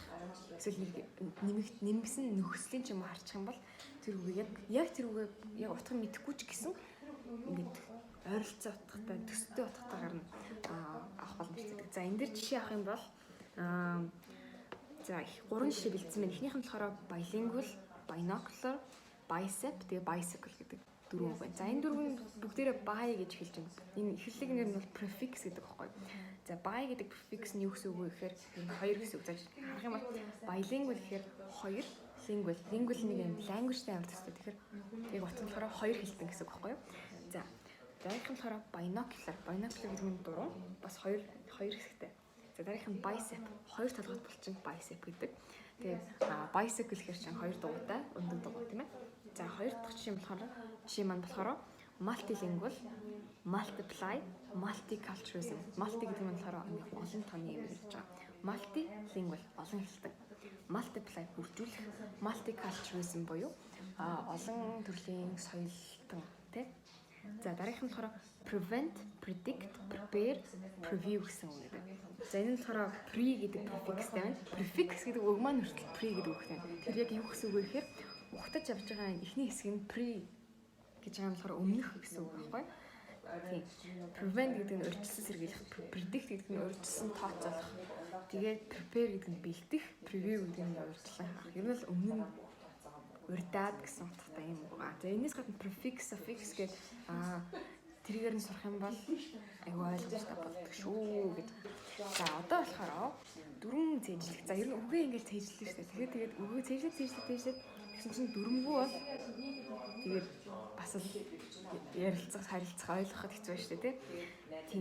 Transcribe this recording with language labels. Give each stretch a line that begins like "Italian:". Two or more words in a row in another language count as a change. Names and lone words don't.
Mongolian: Эсвэл нэг нэмгсэн нөхцөлийн ч юм уу харчих юм бол тэр үгийг яг тэр үгийг яг утгыг мэдэхгүй ч гэсэн ингээд ойролцоо утгатай төстэй утгатайгаар нь авах боломжтой. За энэ дээр жишээ авах юм бол за 3 жишээ бэлдсэн байна. Эхнийх нь болохоор
English: bilingual, binocular, bicep,
Mongolian: тэгээ bicycle гэдэг 4 үг байна. За энэ 4 нь бүгдээрээ bi гэж хэлж байна. Энэ эхлэлэг нэр нь бол prefix гэдэг байхгүй. За bi гэдэг prefix нь юу гэсэн үг вэ гэхээр хоёр гэсэн үг. За харах юм бол bilingual гэхээр хоёр, lingual нэг юм language-тэй амар төстэй. Тэгэхээр яг утганд болохоор хоёр хэлтэн гэсэн үг байхгүй юу? За дараагийнх нь болохоор binocular гэдэг нь дуруу бас хоёр хэсэгтэй. За дараагийнх нь bicep. Хоёр толгойд булчин bicep гэдэг. Тэгээд bicycle гэхэр чинь хоёр дугуйтай, өндөр дугуй тийм ээ. За хоёр дахь жишээ маань болохоор
English: multilingual, multiply, multiculturalism.
Mongolian: Multi гэдэг нь болохоор олон тооны юм гэж байгаа. Multilingual олон хэлтэй. Multiply бүржүүлэх, multiculturalism буюу олон төрлийн соёлтон тий. За дараагийнх нь болохоор
English: prevent, predict, prepare, preview
Mongolian: гэсэн үг гэдэг. За энэ нь болохоор pre гэдэг prefixтэй байна. Prefix гэдэг үг маань хүртэл pre гэдэг үгтэй. Тэр яг юу гэсэн үг вэ гэхээр ухтаж авч байгаа эхний хэсэг нь pre гэж байгаа юм болохоор өмнөх гэсэн үг байхгүй. Тийм. Prevent гэдэг нь урьдчилан сэргийлэх, predict гэдэг нь урьдчилан тооцоолох. Тэгээд prepare гэдэг нь бэлдэх, preview гэдэг нь урьдчилан харах. Ер нь л өмнө нь урьдаад гэсэн утгатай юм байна. За энэс гадна
English: prefix, suffix
Mongolian: гэдэг тэрийгээр нь сурах юм бол аюу ойлгомжтой болдог шүү гэж. За одоо болохоор дөрвөн цээжлэх. За ер нь үгээ ингээд цээжлэх шүү дээ. Тэгээд үгээ цээжлэх гэсэн чинь дөрвөнгөө бол тэгээд бас л ярилцах, харилцах, ойлгоход хэцүү байна шүү дээ, тийм.